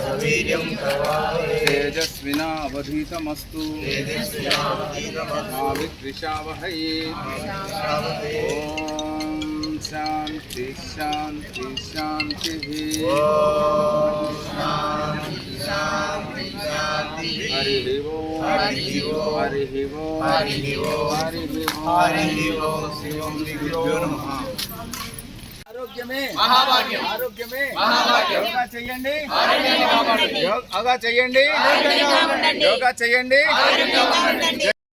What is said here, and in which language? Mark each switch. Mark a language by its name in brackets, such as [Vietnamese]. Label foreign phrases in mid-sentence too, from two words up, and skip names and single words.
[Sanskrit] तेजस्विनावधीतमस्तु मा विद्विषावहै ओम शांति शांति शांतिः हरिः ओम हरिः ओम हरिः ओम शिवं दिव्यो नमः [Telugu] ఆరోగ్యమే మహాభాగ్యం ఆరోగ్యమే మహాభాగ్యం యోగా చేయండి యోగా చేయండి యోగా చేయండి